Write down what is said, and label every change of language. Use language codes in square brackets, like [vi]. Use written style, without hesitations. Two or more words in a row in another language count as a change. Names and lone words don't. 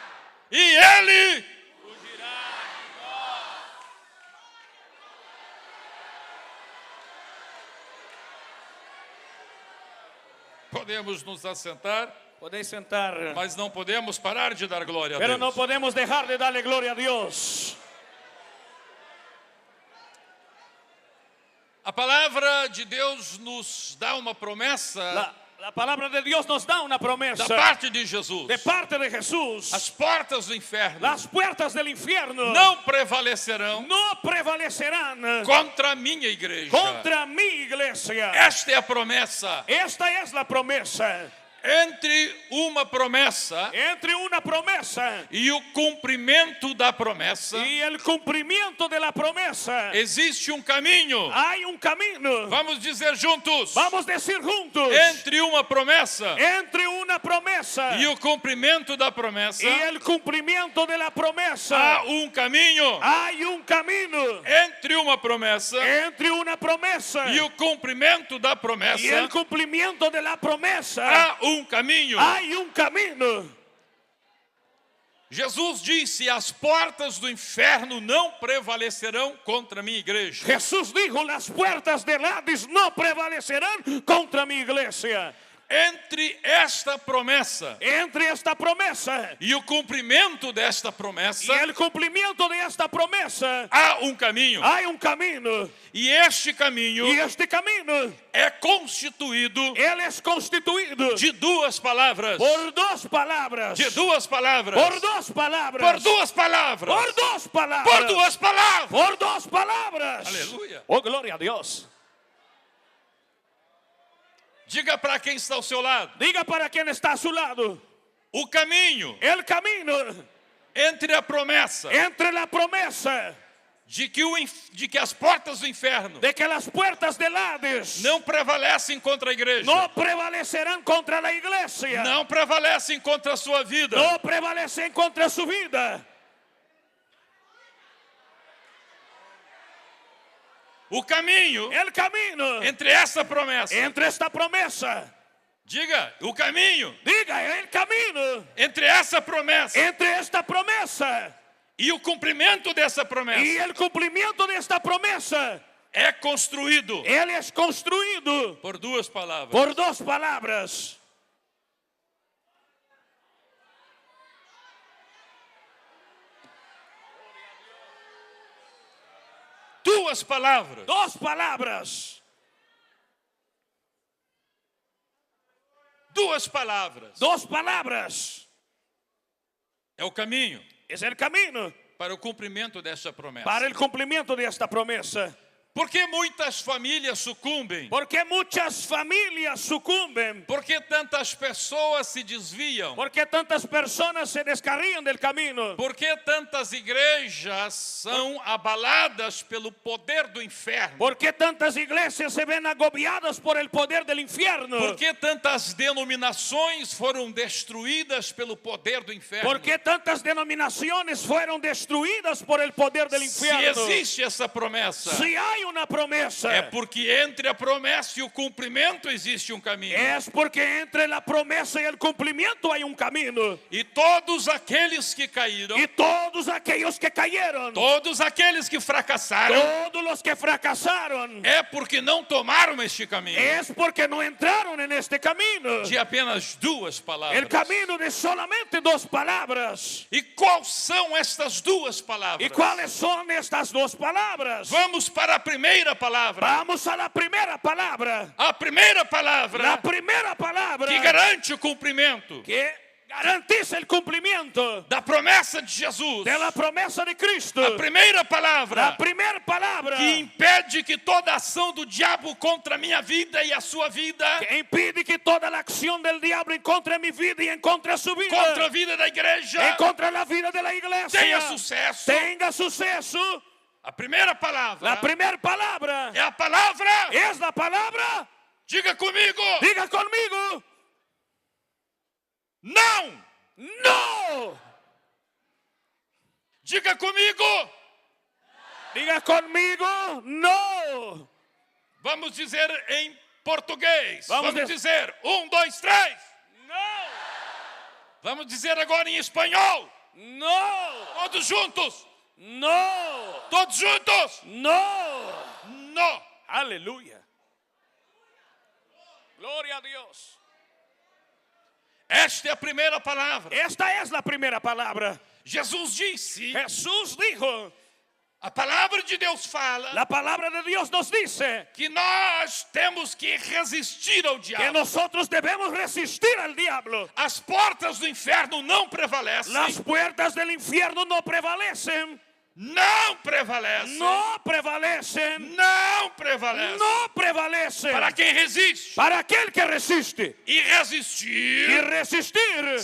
[pt] E ele podemos nos assentar, [es] Podéis sentar. [pt] mas não podemos parar de dar glória a [es] Pero [pt] Deus. [es] no podemos dejar de darle gloria a Dios. [pt] A palavra de Deus nos dá uma promessa [es] La palabra de Dios nos da una promesa [pt] da parte de Jesus. [es] de parte de Jesús. [pt] As portas do inferno [es] Las puertas del infierno [pt] não prevalecerão [es] no prevalecerán [pt] contra a minha igreja. [es] contra mi iglesia. [pt] Esta é a promessa. [es] Esta es la promesa. [pt] Entre uma promessa e o cumprimento da promessa, [es] y el cumplimiento de la promesa, [pt] existe um caminho. [es] hay un camino. [pt] Vamos dizer juntos. [es] Vamos a decir juntos. [pt] Entre uma promessa [es] Entre una promesa [pt] e o cumprimento da promessa, [es] y el cumplimiento de la promesa, [pt] há um caminho. [es] hay un camino. [pt] Entre uma promessa [es] Entre una promesa [pt] e o cumprimento da promessa, [es] y el cumplimiento de la promesa, [pt] há um caminho. [es] hay un camino. [pt] Jesus disse: as portas do inferno não prevalecerão contra a minha igreja. [es] Jesús dijo, las puertas del Hades no prevalecerán contra mi iglesia. [pt] Entre esta promessa [es] Entre esta promesa [pt] e o cumprimento desta promessa, [es] y el cumplimiento de esta promesa, [pt] há um caminho. [es] hay un camino. [pt] E este caminho [es] Y este camino, [pt] é constituído [es] él es constituido [pt] de duas palavras. [es] por dos palabras. [pt] De duas palavras. [es] Por dos palabras. [pt] Por duas palavras. [es] Por dos palabras. [pt] Por duas palavras. [es] Por dos palabras. [pt] Aleluia. [es] Oh, gloria a Dios. [pt] Diga para quem está ao seu lado. [es] Diga para quien está a su lado. [pt] O caminho [es] El camino [pt] entre a promessa [es] entre la promesa [pt] de que as portas do inferno [es] de que las puertas del Hades [pt] não prevalecem contra a igreja, [es] no prevalecerán contra la iglesia. [pt] não prevalecem contra a sua vida, [es] No prevalecen contra su vida. [pt] o caminho [es] El camino [pt] entre essa promessa, [es] entre esta promesa. [pt] diga, o caminho [es] Diga, el camino [pt] entre essa promessa [es] entre esta promesa [pt] e o cumprimento dessa promessa [es] y el cumplimiento de esta promesa, [pt] é construído [es] él es construido [pt] por duas palavras. [es] por dos palabras. [pt] Duas palavras. [es] Dos palabras. [pt] Duas palavras. [es] Dos palabras. [pt] É o caminho [es] Es el camino [pt] para o cumprimento dessa promessa. [es] para el cumplimiento de esta promesa. [pt] Por que muitas famílias sucumbem? [es] Porque muchas familias sucumben. [pt] Por que tantas pessoas se desviam? [es] Porque tantas personas se descarrían del camino. [pt] Por que tantas igrejas são abaladas pelo poder do inferno? [es] Porque tantas iglesias se ven agobiadas por el poder del infierno. [pt] Por que tantas denominações foram destruídas pelo poder do inferno? [es] Porque tantas denominaciones fueron destruidas por el poder del [pt] Se [es] infierno. [pt] existe essa promessa, [es] Si hay una promesa, [pt] é porque entre a promessa e o cumprimento existe um caminho. [es] es porque entre la promesa y el cumplimiento hay un camino. [pt] E todos aqueles que caíram, [es] Y todos aquellos que cayeron, [pt] todos aqueles que fracassaram, [es] todos los que fracasaron, [pt] é porque não tomaram este caminho [es] es porque no entraron en este camino. [pt] de apenas duas palavras. [es] El camino de solamente dos palabras. [pt] E quais são estas duas palavras? [es] ¿Y cuáles son estas dos palabras? [pt] Vamos para a primeira palavra. [es] Vamos a la primera palabra. [pt] A primeira palavra [es] La primera palabra [pt] que garante o cumprimento [es] que garantiza el cumplimiento [pt] da promessa de Jesus. [es] de la promesa de Cristo. [pt] A primeira palavra [es] La primera palabra [pt] que impede que toda ação do diabo contra a minha vida e a sua vida, [es] que impide que toda la acción del diablo en contra de mi vida y en contra de su vida, [pt] contra a vida da igreja, [es] en contra de la vida de la iglesia, [pt] tenha sucesso. [es] tenga suceso. [pt] A primeira palavra [es] La primera palabra [pt] é a palavra. [es] es la palabra. [pt] Diga comigo. [es] Diga conmigo. [pt] Não. [es] No. [pt] Diga comigo. [es] Diga conmigo. No. [pt] Vamos dizer em português. [es] Vamos [pt] dizer 1, 2, 3. [es] No. [pt] Vamos dizer agora em espanhol. [es] No. [pt] Todos juntos. [es] No. [pt] Todos juntos. [es] No. [pt] Não. [es] Aleluya. Gloria a Dios. [pt] Esta é a primeira palavra. [es] Esta es la primera palabra. [pt] Jesus disse, [es] Jesús dijo, [pt] a palavra de Deus fala [es] la palabra de Dios nos dice [pt] que nós temos que resistir ao [es] que [pt] diabo. [es] nosotros debemos resistir al diablo. [pt] As portas do inferno não prevalecem. [es] Las puertas del infierno no prevalecen. [pt] não prevalecem. [es] no prevalecen, [pt] Não prevalecem. [es] no prevalecen. [pt] Para quem resiste. [es] Para aquel que resiste. [pt] E resistir [es] Y resistir